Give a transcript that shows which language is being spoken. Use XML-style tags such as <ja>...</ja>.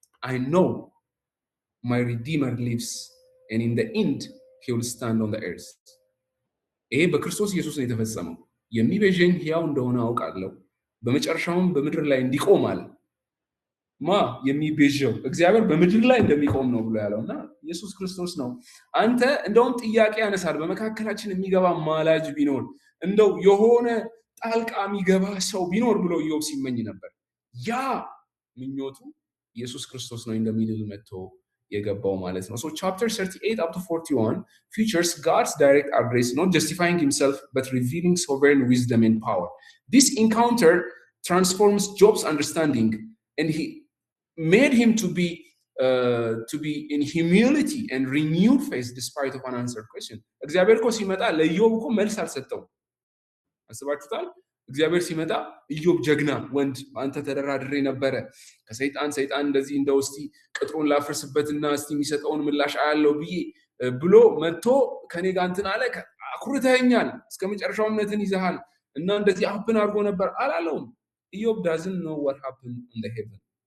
<en>I know my redeemer lives and in the end he will stand on the earth.</en> <am>ይሄ በክርስቶስ ኢየሱስ ነው የተፈጸመው። የሚቤዠኝ ሕያው እንደሆነ አውቃለሁ፣ በመጨረሻውም በምድር ላይ እንዲቆም አለ። ማ የሚቤዠው እግዚአብሔር በምድር ላይ እንደሚቆም ነው ብሎ ያለውና ኢየሱስ ክርስቶስ ነው። አንተ እንደውም ጥያቄ ያነሳል፣ በመካከላችን የሚገባ ማላጅ ቢኖር እንደው የሆነ ጣልቃ የሚገባ ሰው ቢኖር ብሎ ኢዮብ ሲመኝ ነበር። ያ ምኞቱ ኢየሱስ ክርስቶስ ነው እንደሚድል መጥቶ የገባው ማለት ነው።</am> <en>So chapter 38 up to 41 features God's direct address, not justifying himself but revealing sovereign wisdom and power. This encounter transforms Job's understanding and he made him to be in humility and renewed faith despite of unanswered question.</en> <am>እግዚአብሔር እኮ ሲመጣ ለኢዮብ እኮ መልስ አልሰጠውም። አስባችሁታል? እግዚአብሔር ሲመጣ ኢዮብ ጀግና ወንድ አንተ ተደራድሬ ነበረ ከሰይጣን እንደዚህ እንደው እስቲ ቅጥሩን ላፍርስበትና እስቲ የሚሰጠውን ምላሽ አያለው ብሎ መጥቶ ከኔ ጋር እንትን አለ፣ አኩርተኸኛል፣ እስከ መጨረሻው እምነትን ይዘሃል እና እንደዚህ ሀፕን አድርጎ ነበር አላለውም። ኢዮብ</am> <en>doesn't know what happened in the heaven።</en>